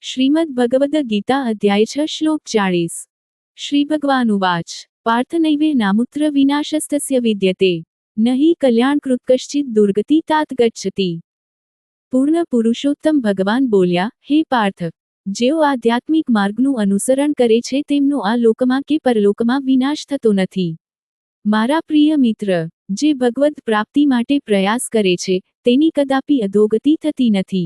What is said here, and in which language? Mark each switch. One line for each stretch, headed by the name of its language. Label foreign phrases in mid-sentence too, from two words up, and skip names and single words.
Sanskrit: श्रीमद् भगवद गीता अध्याय 6 श्लोक 40। श्री भगवानुवाच पार्थनैवे नामुत्र विनाशस्तस्य विद्यते न हि कल्याणकृत कश्चित् दुर्गति तात गच्छति।
Gujarati: પૂર્ણ પુરુષોત્તમ ભગવાન બોલ્યા, હે પાર્થ, જેઓ આધ્યાત્મિક માર્ગનું અનુસરણ કરે છે તેમનો આ લોકમાં કે પરલોકમાં વિનાશ થતો નથી। મારા પ્રિય મિત્ર, જે ભગવદ પ્રાપ્તિ માટે પ્રયાસ કરે છે તેની કદાપી અધોગતિ થતી નથી।